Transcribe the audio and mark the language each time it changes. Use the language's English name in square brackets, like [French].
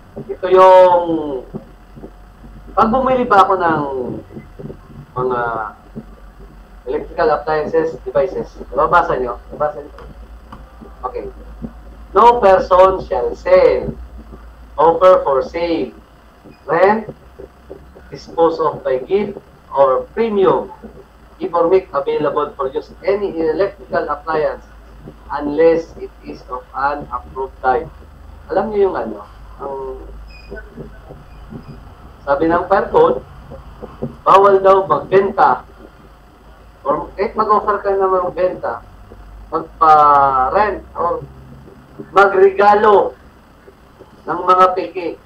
[Filipino] Ito yung pag bumili ba ako ng mga electrical appliances, devices, nababasa nyo? Nababasa nyo? Okay. [English] No person shall sell, offer for sale, rent, dispose of by gift, or premium, give or make available for use any electrical appliance unless it is of an approved type. [Filipino] Alam niyo yung ano? Ang sabi ng fire code, bawal daw magbenta or kahit mag-offer ka na magbenta, magpa-rent or magregalo ng mga peke.